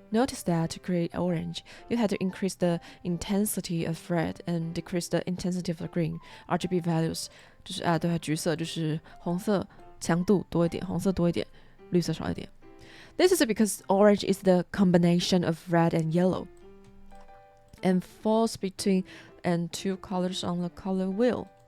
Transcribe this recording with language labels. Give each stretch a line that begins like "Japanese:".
English: Notice that to create orange, you had to increase the intensity of red and decrease the intensity of the green.
Chinese: RGB values 就是对，橘色就是红色强度多一点，红色多一点，绿色少一点。
English: This is because orange is the combination of red and yellow and falls between and two colors on the color wheel.